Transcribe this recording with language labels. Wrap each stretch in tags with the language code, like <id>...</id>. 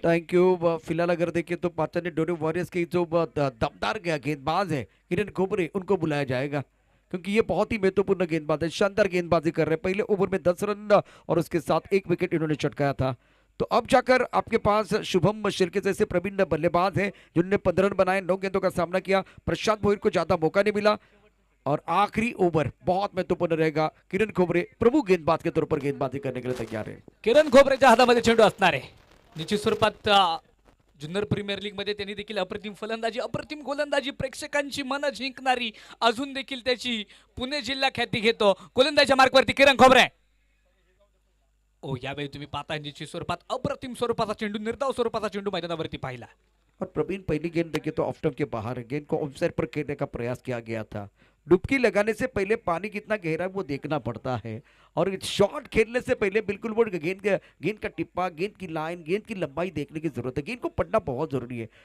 <en>Thank you.</en> <hi>फिलहाल अगर देखें तो पाकिस्तानी डोरे वॉरियर्स के जो दमदार गेंदबाज है किरण खोबरे उनको बुलाया जाएगा क्योंकि ये बहुत ही महत्वपूर्ण गेंदबाज है. शानदार गेंदबाजी कर रहे हैं. पहले ओवर में 10 रन और उसके साथ 1 विकेट इन्होंने चटकाया था. तो अब जाकर आपके पास शुभम शिर्के जैसे प्रवीण बल्लेबाज हैं जिन्होंने 15 रन बनाए. 9 गेंदों का सामना किया. प्रशांत भोईर को ज्यादा मौका नहीं मिला और आखिरी ओवर बहुत महत्वपूर्ण रहेगा. किरण खोबरे प्रमुख गेंदबाज के तौर पर गेंदबाजी करने के लिए तैयार है.</hi> <mr>किरण खोबरेच्या हातामध्ये चेंडू असणार आहे. निश्चित स्वरूपात जुन्नर प्रीमियर लीग मध्ये त्यांनी देखील अप्रतिम फलंदाजी अप्रतिम गोलंदाजी प्रेक्षकांची मन जिंकणारी अजून देखील त्याची पुणे जिल्हा ख्याती घेतो. गोलंदाजीच्या मार्कवरती किरण खोबरे. ओ यावेळी तुम्ही पाहताय निश्चित स्वरूपात अप्रतिम स्वरूपाचा चेंडू निर्धाव स्वरूपाचा चेंडू मैदानावरती पाहिला.</mr> <hi>और प्रवीण पहली गेंद देखे तो ऑफ स्टंप के बाहर है. गेंद को ऑफ साइड पर खेलने का प्रयास किया गया था. डुबकी लगाने से पहले पानी कितना गहरा है वो देखना पड़ता है और शॉट खेलने से पहले बिल्कुल वो गेंद का टिप्पा गेंद की लाइन गेंद की लंबाई देखने की जरूरत है. गेंद को पढ़ना बहुत जरूरी है.</hi>